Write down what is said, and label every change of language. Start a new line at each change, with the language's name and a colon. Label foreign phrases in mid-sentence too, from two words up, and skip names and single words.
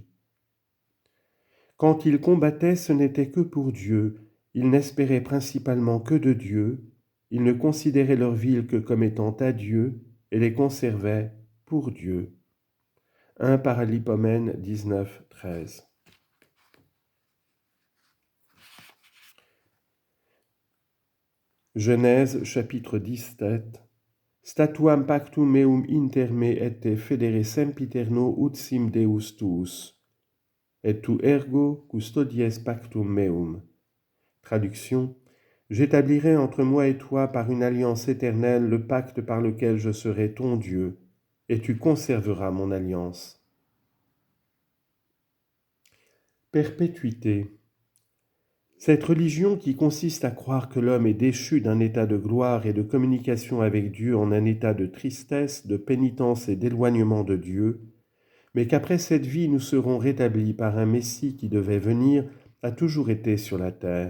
French: Quand ils combattaient, ce n'était que pour Dieu, ils n'espéraient principalement que de Dieu, ils ne considéraient leur ville que comme étant à Dieu et les conservaient pour Dieu. 1 Paralipomène 19, 13. Genèse chapitre 17.
Latin: Statuam pactum meum inter me et federe sempiterno ut sim Deus tuus. Et tu ergo custodies pactum meum.
French: Traduction. J'établirai entre moi et toi par une alliance éternelle le pacte par lequel je serai ton Dieu, et tu conserveras mon alliance. Perpétuité. Cette religion qui consiste à croire que l'homme est déchu d'un état de gloire et de communication avec Dieu en un état de tristesse, de pénitence et d'éloignement de Dieu, mais qu'après cette vie nous serons rétablis par un Messie qui devait venir, a toujours été sur la terre.